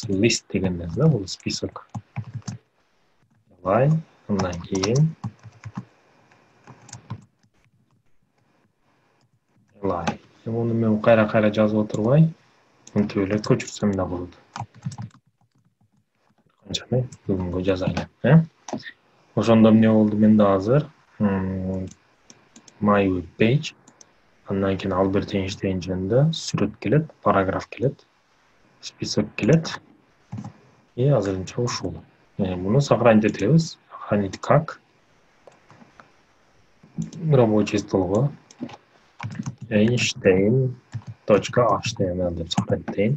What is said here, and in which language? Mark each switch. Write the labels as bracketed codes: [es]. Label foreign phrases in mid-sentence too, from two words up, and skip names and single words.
[ky] List деген нерсе, бул список. Li, андан кийин li. Муну мен кайра жазып отурбай, мынтип эле көчүрсөм да болот. Канчаны бүгүнгө жазайлы, Ошондо эмне болду менде азыр? [en] My web page, [ky] андан кийин Альберт Эйнштейн жөнүндө сүрөт келет, параграф келет, список келет. И азырынча ушул. Муну сохранить этебиз. Сохранить как? Рабочий столго Einstein.html деп сохранить этейин.